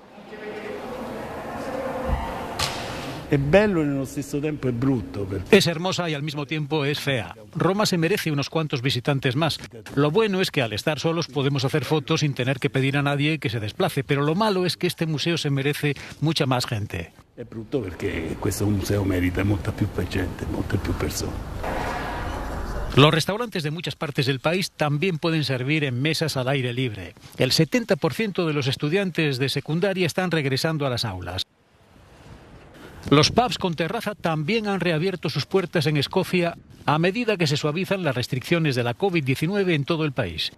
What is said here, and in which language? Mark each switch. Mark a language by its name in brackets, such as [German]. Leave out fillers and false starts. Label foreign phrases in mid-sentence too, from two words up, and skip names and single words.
[Spanish] Es hermosa y al mismo tiempo es fea. Roma se merece unos cuantos visitantes más. Lo bueno es que al estar solos podemos hacer fotos sin tener que pedir a nadie que se desplace, pero lo malo es que este museo se merece mucha más gente. [Italian] È brutto perché questo museo merita molta più gente, molte più persone. [Spanish] Los restaurantes de muchas partes del país también pueden servir en mesas al aire libre. El 70% de los estudiantes de secundaria están regresando a las aulas. Los pubs con terraza también han reabierto sus puertas en Escocia a medida que se suavizan las restricciones de la COVID-19 en todo el país.